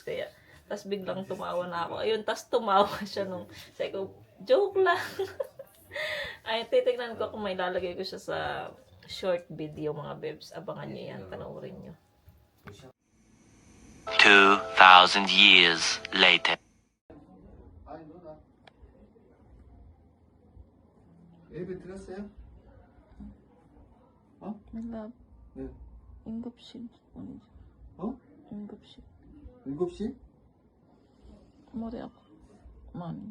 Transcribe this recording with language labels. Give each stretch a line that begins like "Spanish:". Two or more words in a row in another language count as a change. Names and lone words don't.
Filipino: Kaya, tas biglang tumawa na ako. Ayun, tas tumawa siya nung, sabi ko, joke lang. Ay, titignan ko kung may lalagay ko siya sa
English: short video
Filipino: mga babes. Abangan nyo yan, panoorin nyo.
English: 2,000 years later.
Korean: 예배 들었어요? 어? Love, 네. 응급실 어디지? 어? 응급실. 7시? 머리 아파. 많이.